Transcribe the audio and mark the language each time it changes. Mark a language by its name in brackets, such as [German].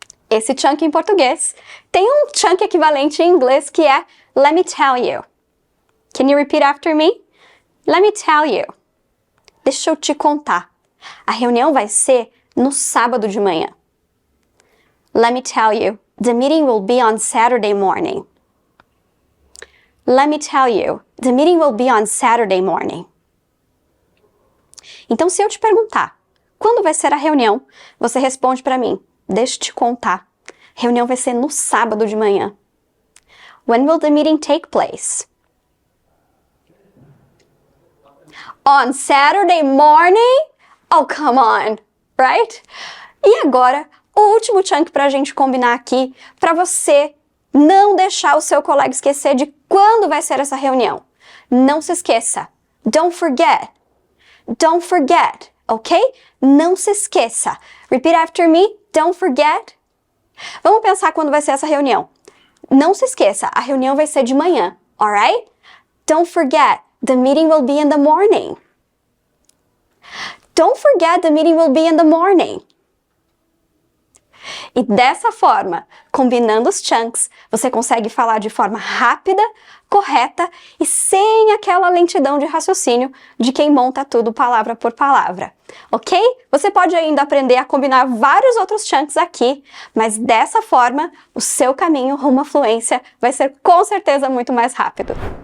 [Portuguese] esse chunk em português. Tem um chunk equivalente em inglês que é [English] let me tell you. Can you repeat after me? Let me tell you. [Portuguese] Deixa eu te contar. A reunião vai ser no sábado de manhã. [English] Let me tell you. The meeting will be on Saturday morning. Let me tell you. The meeting will be on Saturday morning. [Portuguese] Então, se eu te perguntar, quando vai ser a reunião? Você responde para mim, deixa eu te contar. A reunião vai ser no sábado de manhã. [English] When will the meeting take place? On Saturday morning? Oh, come on, right? [Portuguese] E agora, o último chunk pra gente combinar aqui, para você não deixar o seu colega esquecer de quando vai ser essa reunião. Não se esqueça. [English] Don't forget. Don't forget, ok? [Portuguese] Não se esqueça. [English] Repeat after me. Don't forget. [Portuguese] Vamos pensar quando vai ser essa reunião. Não se esqueça, a reunião vai ser de manhã, alright? [English] Don't forget, the meeting will be in the morning. Don't forget, the meeting will be in the morning. [Portuguese] E dessa forma, combinando os chunks, você consegue falar de forma rápida, correta e sem aquela lentidão de raciocínio de quem monta tudo palavra por palavra, ok? Você pode ainda aprender a combinar vários outros chunks aqui, mas dessa forma, o seu caminho rumo à fluência vai ser com certeza muito mais rápido.